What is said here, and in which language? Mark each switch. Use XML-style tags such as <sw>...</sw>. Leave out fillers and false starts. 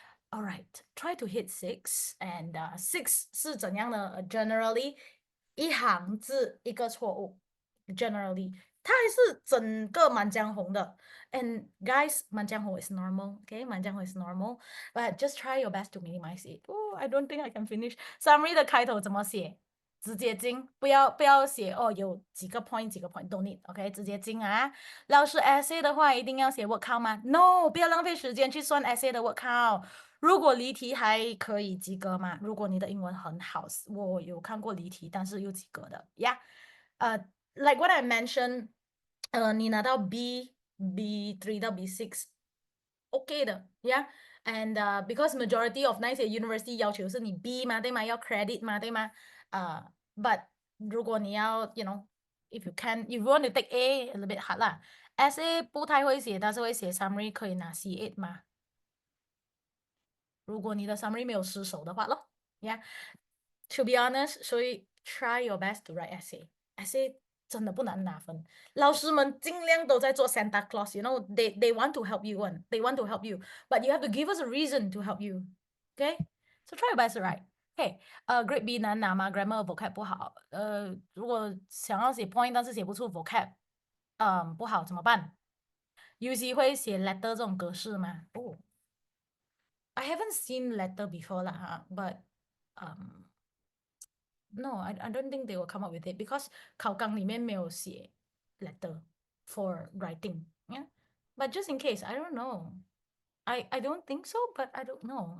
<en>All right, try to hit 6 and 6</en> <zh>是怎样的？</zh> <en>Generally</en> <zh>一行字一个错误。 Generally 它还是整个满江红的。</zh> <en>And guys, 满江红 is normal, okay? 满江红 is normal, but just try your best to minimize it. Oh, I don't think I can finish.</en> <zh>Summary 的开头怎么写？直接进，不要写有几个 point 几个 point</zh> <en>don't need,</en> <zh>OK？直接进啊。老师 essay 的话一定要写 word count 吗 ？No， 不要浪费时间去算 essay 的 word count。如果离题还可以及格嘛？如果你的英文很好，我有看过离题但是又及格的呀。</zh> <en>Like what I mentioned，</en> <zh>你拿到 B3 到 B6。OK 的，Yeah，</zh> <en>and because majority of</en> <zh>那些 university 要求是你 B 嘛，对吗？要 credit 嘛，对吗？But 如果你要 you know，</zh> <en>if you want to take A a little bit hard</en> <zh>啦。 essay 不太会写，但是会写 summary 可以拿 C8 嘛？</zh> <en>如果你的 summary</en> <zh>没有失手的话咯，</zh> <en>Yeah。To be honest，所以 try your best to write essay。essay</en> <zh>真的不难拿分，老师们尽量都在做</zh> <en>Santa Claus，you know，they want to help you one，they want to help you，but you have to give us a reason to help you，okay？So try your best to write。Grade B</en> <zh>难拿吗？</zh> <en>Grammar vocab 不好。</en> <zh>如果想要写 point，但是写不出 vocab，不好怎么办？UC 会写 letter 这种格式吗？</zh> <en>I haven't seen letter before lah, but no, I don't think they will come up with it because</en> <zh>考纲里面没有写</zh> <en>letter for writing. Yeah, but just in case, I don't know. I don't think so, but I don't know.</en>